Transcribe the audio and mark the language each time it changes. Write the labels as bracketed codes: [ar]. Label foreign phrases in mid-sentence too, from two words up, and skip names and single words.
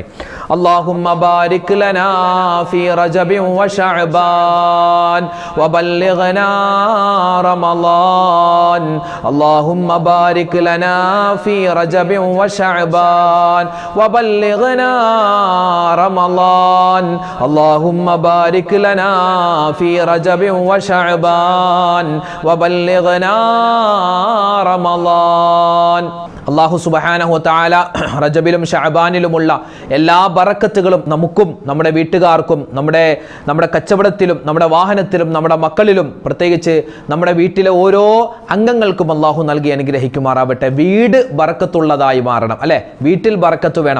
[ar] اللهم بارك لنا في رجب وشعبان وبلغنا رمضان. اللهم بارك لنا في رجب وشعبان وبلغنا رمضان. اللهم بارك لنا في رجب وشعبان وبلغنا رمضان. الله سبحانه وتعالى [ml] റജബിലും ശഅബാനിലുമുള്ള എല്ലാ ബറക്കത്തുകളും നമുക്കും നമ്മുടെ വീട്ടുകാർക്കും നമ്മുടെ കച്ചവടത്തിലും നമ്മുടെ വാഹനത്തിലും നമ്മുടെ മക്കളിലും പ്രത്യേകിച്ച് നമ്മുടെ വീട്ടിലെ ഓരോ അംഗങ്ങൾക്കും അല്ലാഹു നൽകി അനുഗ്രഹിക്കുമാറാവട്ടെ. വീട് ബറക്കത്തുള്ളതായി മാറണം, അല്ലേ? വീട്ടിൽ ബറക്കത്ത് വേണം.